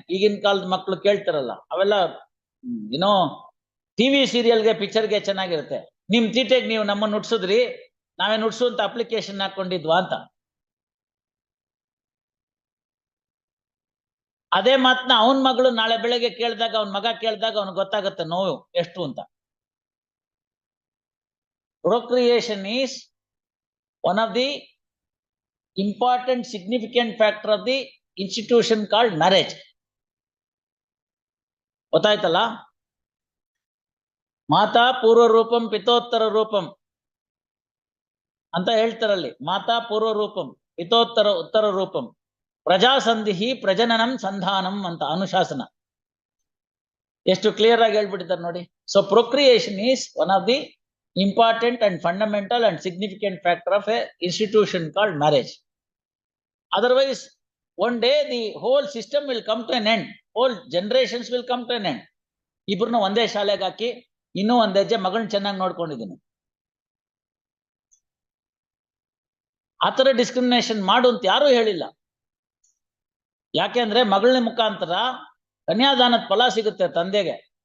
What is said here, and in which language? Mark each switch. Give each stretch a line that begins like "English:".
Kannada: ಈಗಿನ ಕಾಲದ ಮಕ್ಳು ಕೇಳ್ತಾರಲ್ಲ, ಅವೆಲ್ಲ ಏನೋ ಟಿವಿ ಸೀರಿಯಲ್ಗೆ ಪಿಕ್ಚರ್ಗೆ ಚೆನ್ನಾಗಿರುತ್ತೆ. ನಿಮ್ ತೀಟೆಗೆ ನೀವು ನಮ್ಮನ್ನ ನುಡ್ಸಿದ್ರಿ, ನಾವೇ ನುಡ್ಸುವಂತ ಅಪ್ಲಿಕೇಶನ್ ಹಾಕೊಂಡಿದ್ವಾ ಅಂತ. ಅದೇ ಮಾತನ್ನ ಅವನ್ ಮಗಳು ನಾಳೆ ಬೆಳಗ್ಗೆ ಕೇಳಿದಾಗ, ಅವನ್ ಮಗ ಕೇಳಿದಾಗ ಅವ್ನಿಗೆ ಗೊತ್ತಾಗುತ್ತೆ ನೋವು ಎಷ್ಟು ಅಂತ.
English: Procreation is one of the important significant factor of the institution called marriage.
Kannada: ಗೊತ್ತಾಯ್ತಲ್ಲ?
Sanskrit: ಮಾತಾ ಪೂರ್ವ ರೂಪಂ ಪಿತೋತ್ತರ ರೂಪಂ
Kannada: ಅಂತ ಹೇಳ್ತಾರಲ್ಲಿ.
Sanskrit: ಮಾತಾ ಪೂರ್ವ ರೂಪಂ ಪಿತೋತ್ತರ ಉತ್ತರ ರೂಪಂ ಪ್ರಜಾಸಂಧಿ ಪ್ರಜನನಂ ಸಂಧಾನಂ
Kannada: ಅಂತ ಅನುಶಾಸನ. ಎಷ್ಟು ಕ್ಲಿಯರ್ ಆಗಿ ಹೇಳ್ಬಿಟ್ಟಿದ್ದಾರೆ ನೋಡಿ.
English: So procreation is one of the important and fundamental and significant factor of a institution called marriage. Otherwise, one day the whole system will come to an end. Whole generations will come to an end.
Kannada: ಇಬ್ರನ್ನ ಒಂದೇ ಶಾಲೆಗೆ ಹಾಕಿ ಇನ್ನೂ ಒಂದ್ ಹೆಜ್ಜೆ ಮಗಳನ್ನ ಚೆನ್ನಾಗಿ ನೋಡ್ಕೊಂಡಿದ್ದೀನಿ. ಆತರ discrimination ಮಾಡು ಅಂತ ಯಾರು ಹೇಳಿಲ್ಲ. ಯಾಕೆಂದ್ರೆ ಮಗಳನ ಮುಖಾಂತರ ಕನ್ಯಾದಾನದ ಫಲ ಸಿಗುತ್ತೆ ತಂದೆಗೆ.